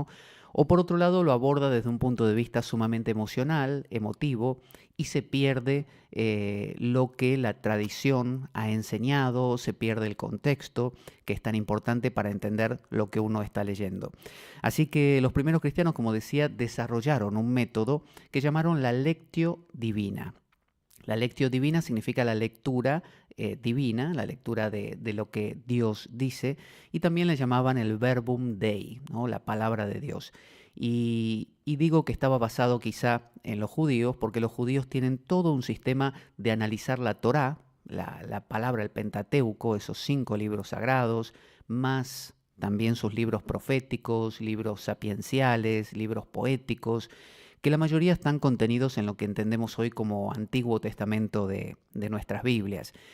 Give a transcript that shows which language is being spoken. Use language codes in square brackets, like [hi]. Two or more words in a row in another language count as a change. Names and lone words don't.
[es] O por otro lado lo aborda desde un punto de vista sumamente emocional, emotivo, y se pierde lo que la tradición ha enseñado, se pierde el contexto, que es tan importante para entender lo que uno está leyendo. Así que los primeros cristianos, como decía, desarrollaron un método que llamaron la [la] lectio divina. [es] La [la] lectio divina [es] significa la lectura divina, la lectura de lo que Dios dice, y también le llamaban el [la] verbum Dei, [es] ¿no? La palabra de Dios. Y digo que estaba basado quizá en los judíos, porque los judíos tienen todo un sistema de analizar la Torá, la palabra, el Pentateuco, esos 5 libros sagrados, más también sus libros proféticos, libros sapienciales, libros poéticos, que la mayoría están contenidos en lo que entendemos hoy como Antiguo Testamento de nuestras Biblias.